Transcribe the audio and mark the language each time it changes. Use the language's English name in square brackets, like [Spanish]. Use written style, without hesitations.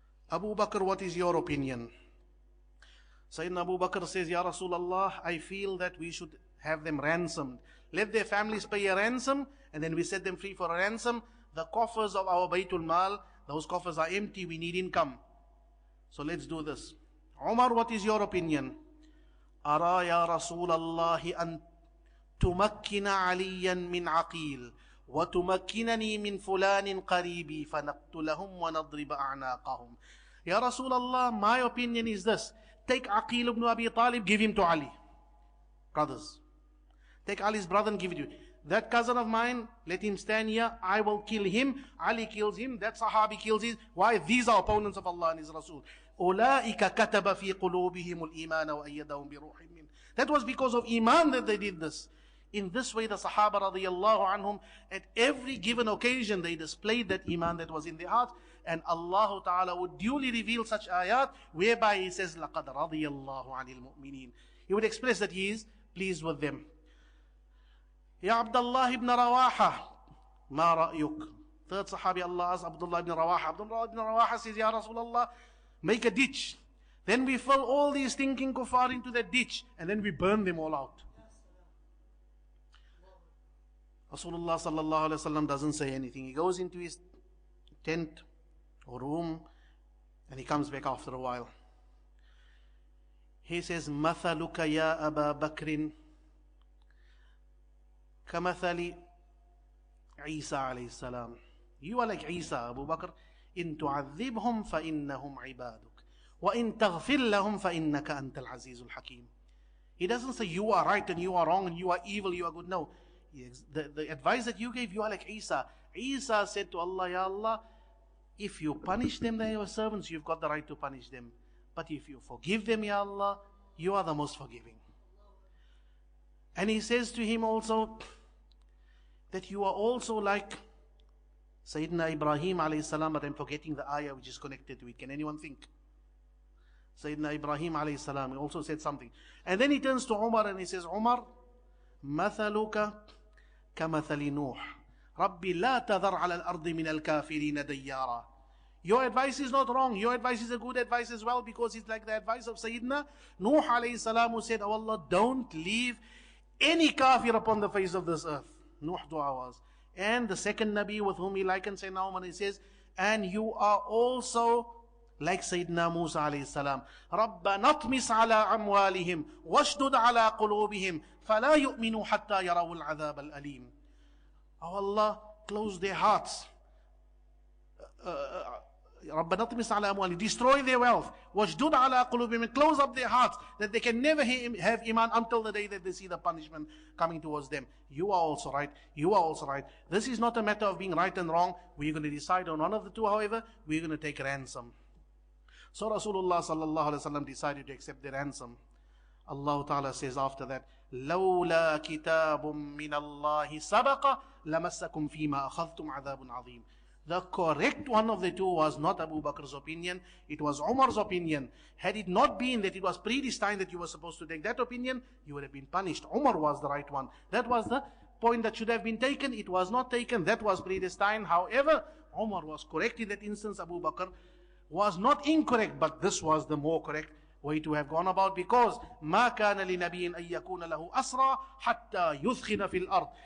[English] Abu Bakr, what is your opinion? Sayyidina Abu Bakr says, Ya Rasulullah, I feel that we should have them ransomed. Let their families pay a ransom, and then we set them free for a ransom. The coffers of our Baytul Mal, those coffers are empty, we need income. So let's do this. Umar, what is your opinion? [Arabic] أرى يا رسول الله أن تمكن عليا من عقيل وتمكنني من فلان قريبي فنقتلهم ونضرب أعناقهم. [English] Ya Rasulullah, my opinion is this. Take Aqil ibn Abi Talib, give him to Ali. Brothers. Take Ali's brother and give it to you. That cousin of mine, let him stand here. I will kill him. Ali kills him. That Sahabi kills him. Why? These are opponents of Allah and His Rasul. [Arabic] أولئك كتب في قلوبهم الإيمان وأيدهم بروح منه. [English] That was because of Iman that they did this. In this way, the Sahaba radiallahu anhum, at every given occasion, they displayed that Iman that was in their heart. And Allah Ta'ala would duly reveal such ayat, whereby He says, [Arabic] لَقَدْ رَضِيَ اللَّهُ عَنِ الْمُؤْمِنِينَ. [English] He would express that He is pleased with them. Ya Abdullah ibn Rawaha, [Arabic] ma ra'yuk? [English] Third Sahabi, Allah asks Abdullah ibn Rawaha. Abdullah ibn Rawaha says, Ya Rasulullah, make a ditch. Then we fill all these thinking kuffar into that ditch, and then we burn them all out. Rasulullah sallallahu alaihi wasallam doesn't say anything. He goes into his tent or room, and he comes back after a while. He says, [Arabic] مَثَلُكَ يَا أَبَا بَكْرٍ كَمَثَلِ عِيسَى عليه السلام. [English] You are like Isa, Abu Bakr. [Arabic] إِن تُعَذِّبْهُمْ فَإِنَّهُمْ عِبَادُكَ وَإِن تَغْفِرْ لَهُمْ فَإِنَّكَ أَنْتَ الْعَزِيزُ الْحَكِيمُ. [English] He doesn't say you are right and you are wrong and you are evil, you are good. No. The advice that you gave, you are like Isa. Isa said to Allah, Ya Allah, if you punish them, they are your servants, you've got the right to punish them. But if you forgive them, Ya Allah, you are the most forgiving. And he says to him also that you are also like Sayyidina Ibrahim alayhi salam, but I'm forgetting the ayah which is connected to it. Can anyone think? Sayyidina Ibrahim alayhi salam, he also said something. And then he turns to Umar and he says, Umar, [Arabic] مثلك كمثل نوح ربي لا تذر على الأرض من الكافرين ديارا. [English] Your advice is not wrong. Your advice is a good advice as well, because it's like the advice of Sayyidina Nuh alayhi salam, who said, oh Allah, don't leave any kafir upon the face of this earth. Nuh dua was. And the second Nabi with whom he likens Sayyidina Umar, he says, and you are also like Sayyidina Musa alayhi salam. [Arabic] رَبَّنَا اطْمِسْ عَلَىٰ أَمْوَالِهِمْ وَاشْدُدْ عَلَىٰ قُلُوبِهِمْ فَلَا يُؤْمِنُوا حَتَّى يَرَوُا الْعَذَابَ الْأَلِيمِ. [English] Oh Allah, close their hearts. [Arabic] رَبَّنَا اطْمِسْ عَلَىٰ أَمْوَالِهِمْ, [English] destroy their wealth. [Arabic] وَاشْدُدْ عَلَىٰ قُلُوبِهِمْ, [English] close up their hearts, that they can never have iman until the day that they see the punishment coming towards them. You are also right. You are also right. This is not a matter of being right and wrong. We're going to decide on one of the two, however. We're going to take ransom. So Rasulullah sallallahu alaihi wasallam decided to accept the ransom. Allah Ta'ala says after that, [Arabic] لَوْلَا كِتَابٌ مِّنَ اللَّهِ سَبَقَ لَمَسَّكُمْ فِي مَا أَخَذْتُمْ عَذَابٌ عَظِيمٌ. [English] The correct one of the two was not Abu Bakr's opinion, it was Umar's opinion. Had it not been that it was predestined that you were supposed to take that opinion, you would have been punished. Umar was the right one. That was the point that should have been taken. It was not taken. That was predestined. However, Umar was correct in that instance. Abu Bakr was not incorrect, but this was the more correct way to have gone about, because [Arabic] ما كان لنبي أن يكون له أسرى حتى يثخن في الأرض.